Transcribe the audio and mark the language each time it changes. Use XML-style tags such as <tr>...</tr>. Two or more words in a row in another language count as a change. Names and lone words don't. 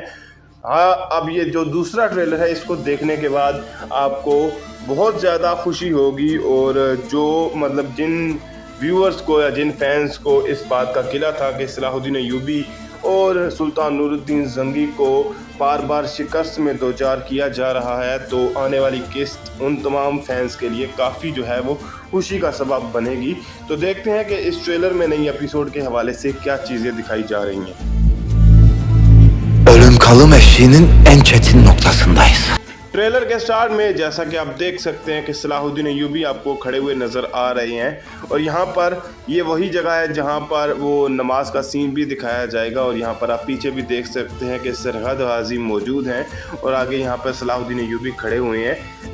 <hi>हाँ, अब ये जो दूसरा ट्रेलर है इसको देखने के बाद आपको बहुत ज़्यादा खुशी होगी और जो मतलब जिन व्यूअर्स को या जिन फैंस को इस बात का किला था कि सलाहुद्दीन अय्यूबी और सुल्तान नूरुद्दीन जंगी को बार बार शिकस्त में दो चार किया जा रहा है, तो आने वाली किस्त उन तमाम फैंस के लिए काफ़ी जो है वो खुशी का सबब बनेगी। तो देखते हैं कि इस ट्रेलर में नई एपिसोड के हवाले से क्या चीज़ें दिखाई जा रही हैं।</hi> <tr>Ölüm kalım eşiğinin en çetin noktasındayız.</tr> <hi>ट्रेलर के स्टार्ट में जैसा कि आप देख सकते हैं कि सलाहुद्दीन अय्यूबी आपको खड़े हुए नज़र आ रहे हैं और यहाँ पर ये वही जगह है जहाँ पर वो नमाज का सीन भी दिखाया जाएगा और यहाँ पर आप पीछे भी देख सकते हैं कि सरहद हाजी मौजूद हैं और आगे यहाँ पर सलाहुद्दीन अय्यूबी खड़े हुए हैं।</hi>